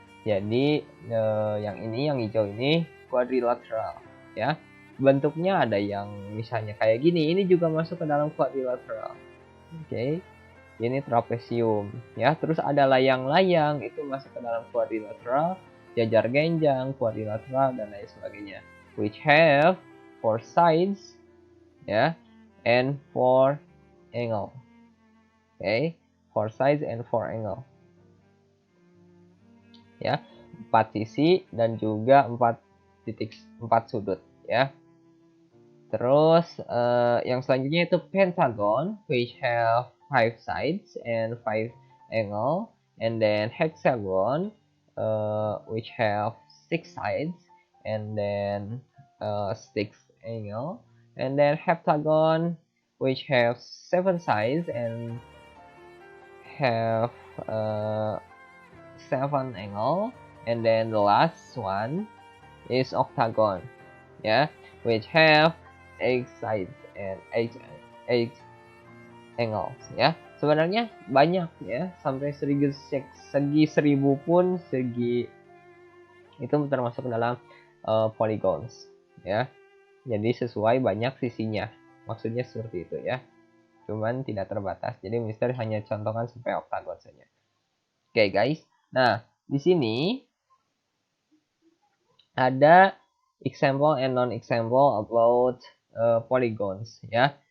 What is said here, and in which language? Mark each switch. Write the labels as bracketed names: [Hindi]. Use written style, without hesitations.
[Indonesian] Jadi yang ini, yang hijau ini quadrilateral ya. Bentuknya ada yang misalnya kayak gini, ini juga masuk ke dalam quadrilateral. Oke. Ini trapesium ya. Terus ada layang-layang, itu masuk ke dalam quadrilateral, jajar genjang, quadrilateral dan lain sebagainya. [English] Which have 4 sides ya and 4 angle. Oke, 4 sides and 4 angle. [Indonesian] Ya, 4 sisi dan juga 4 sudut ya. [English] Terus yang selanjutnya itu pentagon, which have 5 sides and 5 angle, and then hexagon, which have 6 sides and then 6 angle, and then heptagon, which have 7 sides and have 7 angle, and then the last one is octagon ya, which have 8 sides and 8 angles ya. [Indonesian] Sebenarnya banyak ya, sampai segi 1000 pun segi itu termasuk dalam polygons ya. Jadi sesuai banyak sisinya, maksudnya seperti itu ya, cuman tidak terbatas. Jadi Mister hanya contohkan sampai oktagon saja. Oke guys, nah di sini ada example and non-example about polygons ya.